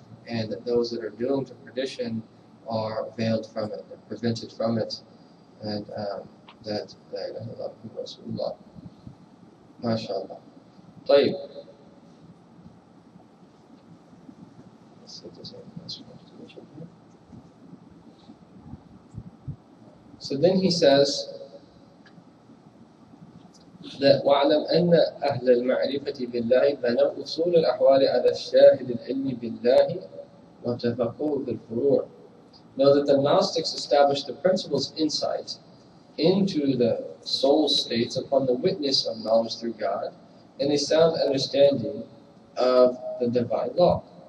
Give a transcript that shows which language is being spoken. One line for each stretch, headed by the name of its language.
English: And that those that are doomed to perdition are veiled from it, they're prevented from it. And that La ilaha illallah Rasulullah. MashaAllah. طيب. Let's see if there's anything else we have to mention here. So then he says that
Arabic: وَاعْلَمْ أَنَّ أَهْلَ الْمَعْرِفَةِ بِاللَّهِ بَنَوْا أُصُولَ الْأَحْوَالِ عَلَى الشَّاهِدِ الْعِلْمِ بِاللَّهِ وَتَفَقُّهُ فِي الْفُرُوعِ.
English: Know that the Gnostics established the principles insight into the soul states upon the witness of knowledge through God and a sound understanding of the divine law.